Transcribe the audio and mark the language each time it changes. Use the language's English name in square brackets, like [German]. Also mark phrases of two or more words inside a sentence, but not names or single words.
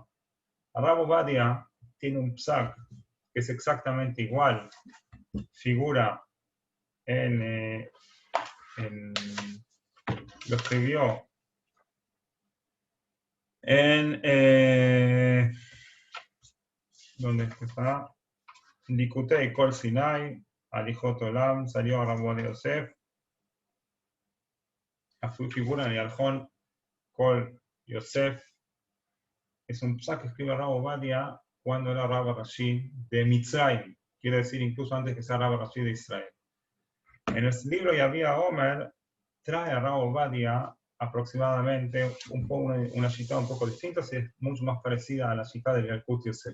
[Spanish] Rav Ovadia tiene un psak que es exactamente igual, figura lo escribió en ¿dónde está? Likutei Kol Sinai, Alijot Olam, salió Rav Ovadia Yosef. figura en el Yarjón Kol Yosef. Es un psaq que escribe Rab Ovadia cuando era Rab Rashi de Mitzrayim, quiere decir incluso antes que sea Rab Rashi de Israel. En el libro Yavia Omer trae a Rab Ovadia aproximadamente una cita un poco distinta, es mucho más parecida a la cita del Yalkut Yosef.